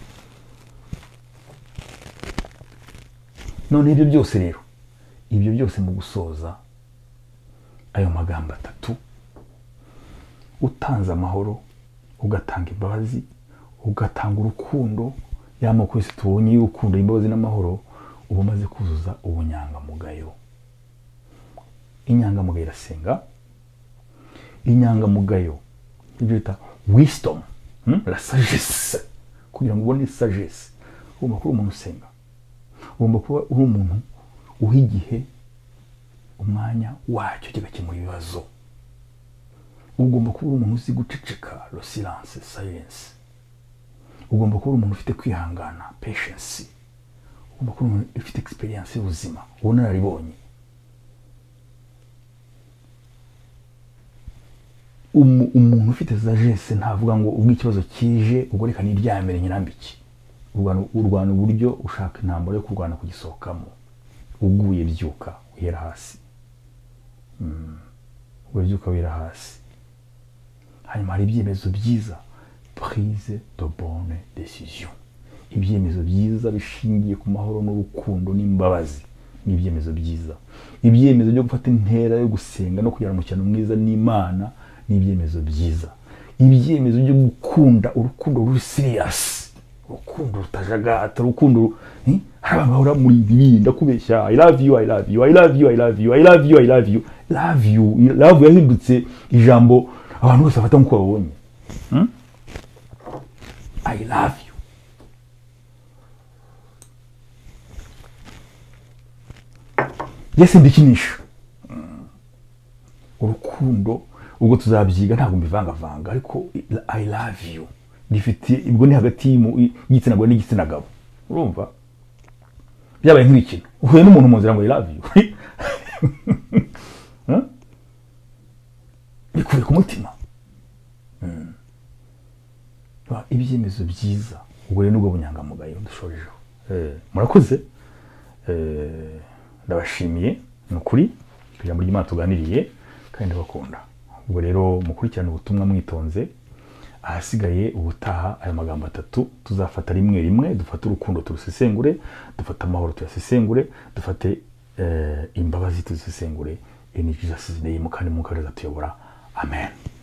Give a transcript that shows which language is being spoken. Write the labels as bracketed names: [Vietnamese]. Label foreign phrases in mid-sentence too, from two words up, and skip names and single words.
[Kinyarwanda] None ibyo byose rero, ibyo byose mu gusoza ayo magambo atatu, utanze amahoro, ugatanga imbabazi, ugatanga urukundo, y'amoko yose tubonye y'urukundo, imbabazi n'amahoro, uba umaze kuzuza ubunyangamugayo. Inyangamugayo irasenga. Inyangamugayo ibyo bita wisdom, [French] la sagesse. [Kinyarwanda] Kugira ngo ubone sagesse ugomba kuba umuntu usenga, ugomba kuba uri umuntu uha igihe umwanya wacyo kigakemura ibibazo. Ugomba kuba uri umuntu uzi guceceka, [French] le silence, silence. [Kinyarwanda] Ugomba kuba uri umuntu ufite kwihangana, patience. Ugomba kuba umuntu ufite experience y'ubuzima, ubunararibonye. Umuntu ufite sagesse ntavuga ngo ubwo ikibazo kije ubwo reka niryamire nyirambiki. Urwana uburyo ushaka intambara yo kurwana kugisohokamo. Uguye byuka uhera hasi. Ubyuka wera hasi. Hanyuma hari ibyemezo byiza, [French] prise de bonne décision. [Kinyarwanda] Ibyemezo byiza bishingiye ku mahoro n'urukundo n'imbabazi. Ni ibyemezo byiza. Ibyemezo byo gufata intera yo gusenga no kugirana umukino mwiza n'Imana ni ibyemezo byiza. Ibyemezo byo gukunda urukundo ruri serious. Urukundo rutajagata, urukundo harabahora muri bibi ndakubeshya. [English] I love you, I love you, I love you, I love you, I love you, I love you. [Kinyarwanda] Love yahindutse ijambo abantu bose bafata nko babonye. [English] I love you. Yes, [Kinyarwanda] ndikinisha. Urukundo ubwo tuzabyiga ntabwo mbivanga ariko [English] I love you [Kinyarwanda] difite ibwo ni hagati y'igitsina gabo n'igitsina gabo. Urumva byabaye nk'ikino uhuye n'umuntu mu nzira ngo [English] I love you [Kinyarwanda] bikuye ku mutima. Ibyemezo byiza ubwo rero nubwo bunyangamugayo dushojeho. Murakoze. Ndabashimiye nukuri ijambo ry'Imana tuganiriye kandi ndabakunda. Ubwo rero mukurikirana ubutumwa mwitonze. Ahasigaye ubutaha ayo magambo atatu tuzafata rimwe dufate urukundo turusesengure, dufate amahoro tuyasesengure, dufate imbabazi tuzisesengure. [English] In Jesus' name [Kinyarwanda] kandi mukareza tuyobora. Amen.